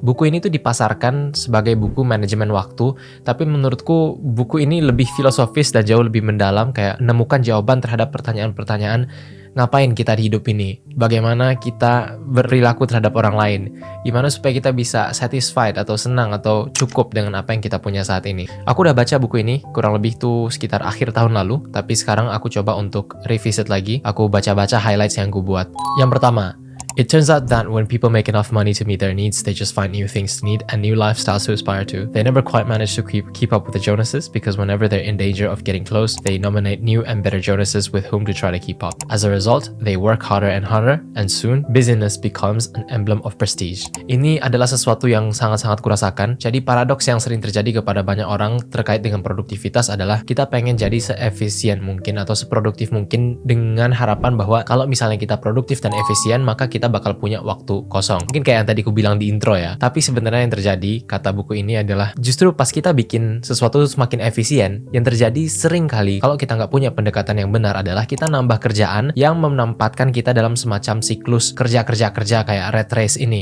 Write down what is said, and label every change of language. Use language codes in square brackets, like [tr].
[id] Buku ini tuh dipasarkan sebagai buku manajemen waktu, tapi menurutku buku ini lebih filosofis dan jauh lebih mendalam, kayak menemukan jawaban terhadap pertanyaan-pertanyaan ngapain kita di hidup ini, bagaimana kita berperilaku terhadap orang lain, gimana supaya kita bisa satisfied atau senang atau cukup dengan apa yang kita punya saat ini. Aku udah baca buku ini kurang lebih tuh sekitar akhir tahun lalu, tapi sekarang aku coba untuk revisit lagi. Aku baca-baca highlights yang gue buat. Yang pertama, [en] it turns out that when people make enough money to meet their needs, they just find new things to need and new lifestyles to aspire to. They never quite manage to keep up with the Jonases, because whenever they're in danger of getting close, they nominate new and better Jonases with whom to try to keep up. As a result, they work harder and harder, and soon, busyness becomes an emblem of prestige. [id] Ini adalah sesuatu yang sangat-sangat kurasakan. Jadi paradoks yang sering terjadi kepada banyak orang terkait dengan produktivitas adalah kita pengen jadi seefisien mungkin atau seproduktif mungkin, dengan harapan bahwa kalau misalnya kita produktif dan efisien, maka kita bakal punya waktu kosong. Mungkin kayak yang tadi aku bilang di intro ya. Tapi sebenarnya yang terjadi, kata buku ini adalah justru pas kita bikin sesuatu semakin efisien, yang terjadi sering kali kalau kita nggak punya pendekatan yang benar adalah kita nambah kerjaan yang menempatkan kita dalam semacam siklus kerja kayak red race ini.